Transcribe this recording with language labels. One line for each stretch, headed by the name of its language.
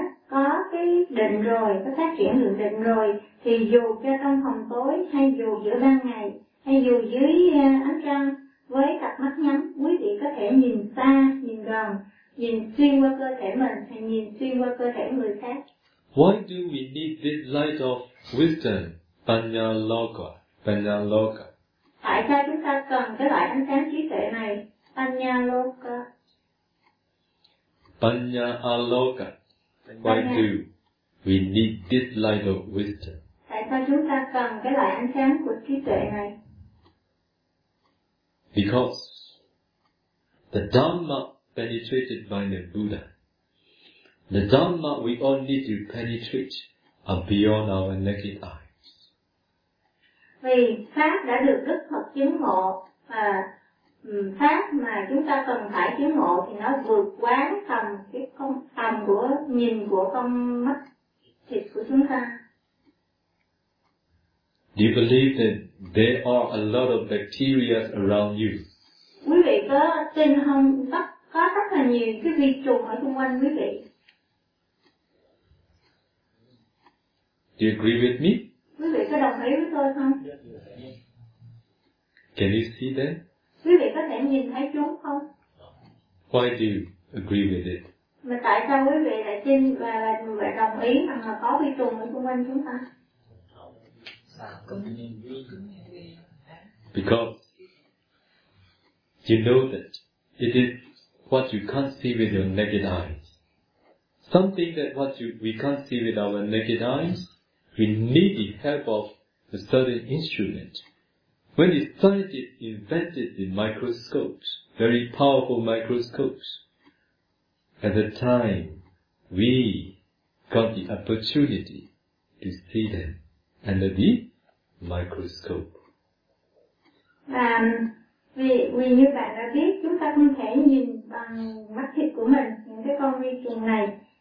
Vietnamese: Có cái định rồi, có phát triển lượng định rồi, thì dù cho trong phòng tối, hay dù giữa ban ngày, hay dù dưới ánh trăng, với cặp mắt nhắm, quý vị có thể nhìn xa, nhìn gần, nhìn xuyên qua cơ thể mình, hay nhìn xuyên qua cơ thể người khác.
English: Why do we need this light of wisdom
Pali: Panya Loka, Panya Loka.
Vietnamese: Tại sao chúng ta cần cái loại ánh sáng trí tuệ này, Panya Loka?
Pali: Panya Aloka.
English: Why do we need this light of wisdom?
Vietnamese: Tại sao chúng ta cần cái loại ánh sáng của trí tuệ này?
English: Because the Dhamma penetrated by the Buddha. The Dhamma we all need to penetrate are beyond our naked eyes.
Vietnamese: Vì Pháp đã được Đức Phật chứng ngộ, và Pháp mà chúng ta cần phải chứng ngộ thì nó vượt quá tầm cái con tầm của nhìn của con mắt thịt của chúng ta.
English: Do you believe that there are a lot of bacteria around you?
Vietnamese: Quý vị có tin không? Có rất là nhiều cái vi trùng ở xung quanh quý vị.
English: Do you agree with me?
Vietnamese: Quý vị có đồng ý với tôi không?
English: Can you see them?
Vietnamese: Quý vị có thể nhìn thấy chúng không?
English: Why do you agree with it?
Vietnamese: Mà tại sao quý vị lại tin và lại đồng ý rằng là có vi trùng ở xung quanh chúng ta?
English: Because you know that it is what you can't see with your naked eyes. Something that we can't see with our naked eyes, we need the help of a certain instrument. When the scientists invented the microscopes, very powerful microscopes, at the time we got the opportunity to see them under the microscope.
Vietnamese: Và vì như bạn đã biết, chúng ta không thể nhìn bằng mắt thịt của mình những cái con vi trùng này.